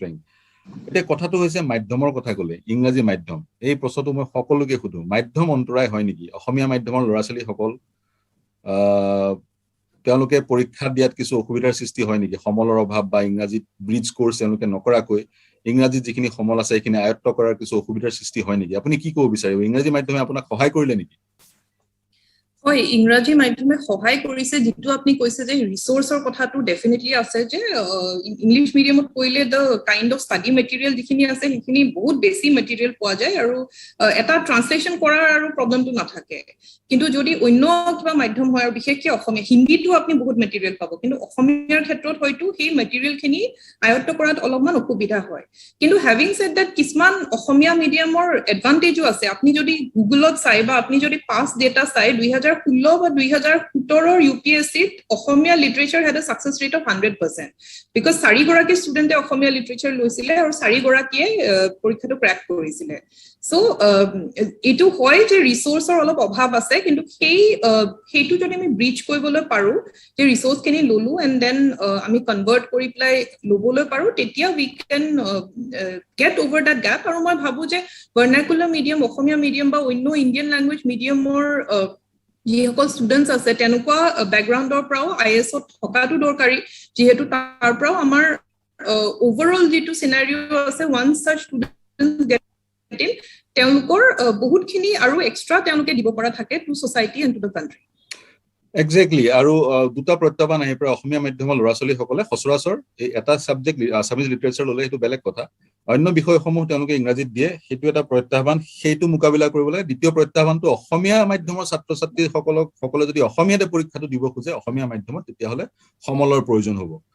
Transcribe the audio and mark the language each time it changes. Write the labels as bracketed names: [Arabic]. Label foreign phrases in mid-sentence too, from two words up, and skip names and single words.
[Assamese] ৰেংক এতিয়া কথাটো হৈছে মাধ্যমৰ কথা ক'লে ইংৰাজী মাধ্যম এই প্ৰশ্নটো মই সকলোকে সুধো মাধ্যম অন্তৰায় হয় নেকি অসমীয়া মাধ্যমৰ ল'ৰা-ছোৱালী সকল তেওঁলোকে পৰীক্ষা দিয়াত কিছু অসুবিধাৰ সৃষ্টি হয় নেকি সমলৰ অভাৱ বা ইংৰাজীত [English] bridge course [Assamese] তেওঁলোকে নকৰাকৈ ইংৰাজী যিখিনি সমল আছে সেইখিনি আয়ত্ত কৰাৰ কিছু অসুবিধাৰ সৃষ্টি হয় নেকি আপুনি কি ক'ব বিচাৰিব ইংৰাজী মাধ্যমে আপোনাক সহায় কৰিলে নেকি হয় ইংৰাজী মাধ্যমে সহায় কৰিছে যেটো আপুনি কৈছে যে ৰিসোৰ্সৰ কথাটো ডেফিনেটলি আছে যে ইংলিশ মিডিয়ামত পঢ়িলে [English] the kind of study material [Assamese] যিখিনি আছে সেইখিনি বহুত বেছি মেটেৰিয়েল পোৱা যায় আৰু এটা ট্ৰান্সলেচন কৰাৰ আৰু প্ৰবলেমটো নাথাকে কিন্তু যদি অন্য কিবা মাধ্যম হয় আৰু বিশেষকৈ অসমীয়া হিন্দীটো আপুনি বহুত মেটেৰিয়েল পাব কিন্তু অসমীয়াৰ ক্ষেত্ৰত হয়তো সেই মেটেৰিয়েলখিনি আয়ত্ত কৰাত অলপমান অসুবিধা হয় কিন্তু [English] having said that [Assamese] কিছুমান অসমীয়া [English] medium advantage [Assamese] আছে আপুনি যদি গুগলত চাই বা আপুনি যদি [English] past data [Assamese] চাই 2016 বা 2017 UPSCত অসমীয়া লিটাৰেচাৰ [English] had a success rate of 100% because [Assamese] 4 গৰাকী ষ্টুডেন্টে অসমীয়া লিটাৰেচাৰ লৈছিলে আৰু 4 গৰাকীয়ে পৰীক্ষাটো ক্ৰ্যাক কৰিছিলে সো এটো হয় যে ৰিসোৰ্সৰ অলপ অভাৱ আছে কিন্তু সেইটো যদি আমি ব্ৰিজ কৰিবলৈ পাৰো যে ৰিসোৰ্স খিনি ললো [English] and then [Assamese] আমি কনভাৰ্ট কৰি প্লাই লবলৈ পাৰো তেতিয়া [English] we can get over that gap [Assamese] আৰু মই ভাবো যে [English] vernacular medium [Assamese] অসমীয়া মিডিয়াম বা অন্য [English] Indian language medium [Assamese] যিসকল ষ্টুডেন্টস আছে তেনেকুৱা ব্যাকগ্ৰাউণ্ডৰ পৰাও আইএছত থকাটো দৰকাৰী যেহেতু তাৰ পৰাও আমাৰ ওভাৰঅল যেটো সিনাৰিও আছে [English] once such students get in [Assamese] তেওঁলোকৰ বহুতখিনি আৰু এক্সট্ৰা তেওঁলোকে দিব পৰা থাকে [English] to society and to the country [Assamese] এক্স্যাক্টলি আৰু দুটা প্ৰত্যাহ্বান আহি পৰা অসমীয়া মাধ্যমৰ ল'ৰা-ছোৱালী সকলে সচৰাচৰ এই এটা [English] subject Assamese literature [Assamese] ললে সেইটো বেলেগ কথা অন্য বিষয়সমূহ তেওঁলোকে ইংৰাজীত দিয়ে সেইটো এটা প্ৰত্যাহ্বান সেইটো মুকাবিলা কৰিবলৈ দ্বিতীয় প্ৰত্যাহ্বানটো অসমীয়া মাধ্যমৰ ছাত্ৰ-ছাত্ৰী সকলে যদি অসমীয়াতে পৰীক্ষাটো দিব খোজে অসমীয়া মাধ্যমত তেতিয়া হলে সমলৰ প্ৰয়োজন হ'ব